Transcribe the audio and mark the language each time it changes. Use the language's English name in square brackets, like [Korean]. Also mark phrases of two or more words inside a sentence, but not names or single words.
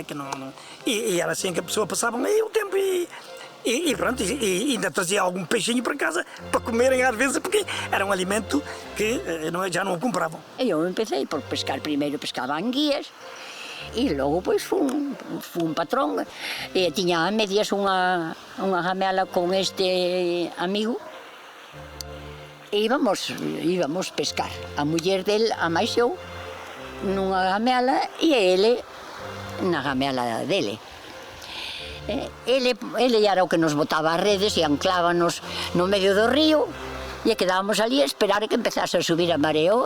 [Portuguese] Que não, e era assim que a pessoa passava aí o tempo e pronto, e ainda trazia algum peixinho para casa para comerem às vezes, porque era um alimento que já não o compravam. [Galician] Eu empecei por pescar, primeiro pescava anguias e logo pois fui um patrón e tinha a medias unha ramela con este amigo. E íbamos pescar. A muller del, a máis eu, nunha gamela e ele na gamela dele. Ele era o que nos botaba as redes e anclábanos no medio do río e quedábamos ali a esperar que empezase a subir a mareo.